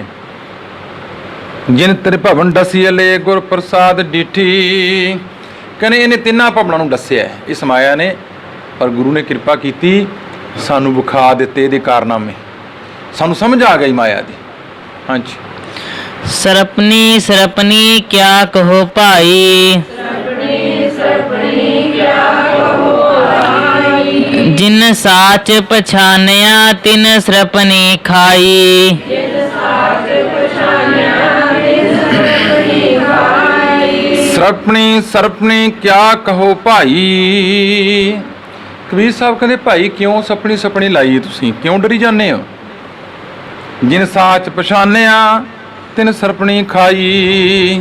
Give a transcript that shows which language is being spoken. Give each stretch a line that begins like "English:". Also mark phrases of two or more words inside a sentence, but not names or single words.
Punjabi: ਜਿਨ ਤ੍ਰਿਭਵਨ ਡਸੀਲੇ ਗੁਰ ਪ੍ਰਸਾਦ ਡਿਠੀ। ਕਹਿੰਦੇ ਇਹਨੇ ਤਿੰਨਾਂ ਭਵਨਾਂ ਨੂੰ ਦੱਸਿਆ ਹੈ ਇਸ ਮਾਇਆ ਨੇ, ਪਰ ਗੁਰੂ ਨੇ ਕਿਰਪਾ ਕੀਤੀ, ਸਾਨੂੰ ਵਿਖਾ ਦਿੱਤੇ ਇਹਦੇ ਕਾਰਨਾਮੇ, ਸਾਨੂੰ ਸਮਝ ਆ ਗਈ ਮਾਇਆ ਦੀ। ਹਾਂਜੀ।
Hindi: सरपनी सरपनी क्या कहो भाई। जिन साच पछानया तिन सरपनी खाई।
Punjabi: ਸਰਪਣੀ ਸਰਪਣੀ ਕਿਆ ਕਹੋ ਭਾਈ। ਕਬੀਰ ਸਾਹਿਬ ਕਹਿੰਦੇ ਭਾਈ ਕਿਉਂ ਸਪਣੀ ਸਪਣੀ ਲਾਈ ਤੁਸੀਂ, ਕਿਉਂ ਡਰੀ ਜਾਂਦੇ ਹੋ। ਜਿਨ ਸਾਚ ਪਛਾਨਿਆ ਤਿਨ ਸਰਪਣੀ ਖਾਈ।